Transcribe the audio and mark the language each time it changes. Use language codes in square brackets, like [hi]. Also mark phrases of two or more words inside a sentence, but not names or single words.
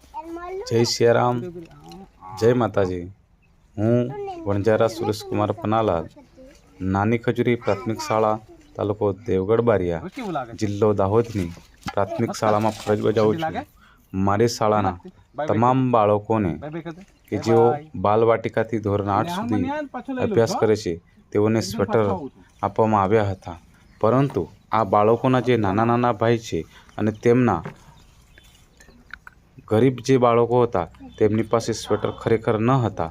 [hi] जय सियाराम, जय माताजी। [gu] હું વણજારા સુરેશ કુમાર પનાલાલ, નાની ખજૂરી પ્રાથમિક શાળા, તાલુકો દેવગઢ બારિયા, જિલ્લો દાહોદની પ્રાથમિક શાળામાં ફરજ બજાવું છું। મારી શાળાના તમામ બાળકોને કે જેઓ બાલવાટિકાથી ધોરણ 8 સુધી અભ્યાસ કરે છે તેઓને સ્વેટર આપવામાં આવ્યા હતા, પરંતુ આ બાળકોના જે નાના નાના ભાઈ છે અને તેમના ગરીબ જે બાળકો હતા તેમની પાસે સ્વેટર ખરેખર ન હતા।